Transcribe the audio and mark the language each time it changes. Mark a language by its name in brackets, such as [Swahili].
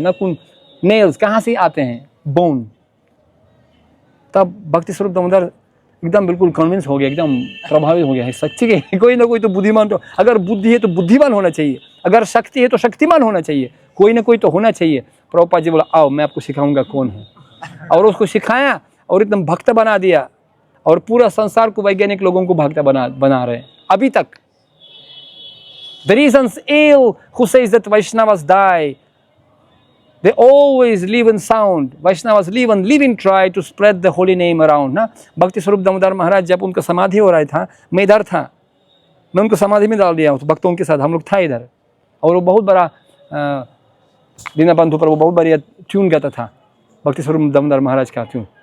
[Hindi] नकुन, nails कहाँ से आते हैं? बोन। तब भक्ति स्वरूप दामोदर एकदम बिल्कुल कन्विंस हो गया, एकदम प्रभावित हो गया है सच्ची के कोई ना कोई तो बुद्धिमान, तो अगर बुद्धि है तो बुद्धिमान होना चाहिए, अगर शक्ति है तो शक्तिमान होना चाहिए, कोई ना कोई तो होना चाहिए। प्रभुपाद जी बोला आओ मैं आपको सिखाऊंगा कौन है, और उसको सिखाया और एकदम भक्त बना दिया, और पूरा संसार को वैज्ञानिक लोगों को भक्त बना रहे हैं अभी तक। [English] The reasons ill who says that Vaishnavas die, they always live in sound. Vaishnavas live and try to spread the holy name around. [Hindi] ना भक्ति स्वरूप दामोदर महाराज जब उनका समाधि हो रहा था, मैं इधर था, मैं उनको समाधि में डाल दिया भक्तों के साथ, हम लोग था इधर, और वो बहुत बड़ा दीनबंधु पर वो बहुत बढ़िया ट्यून गाता था, भक्ति स्वरूप दामोदर महाराज का ट्यून।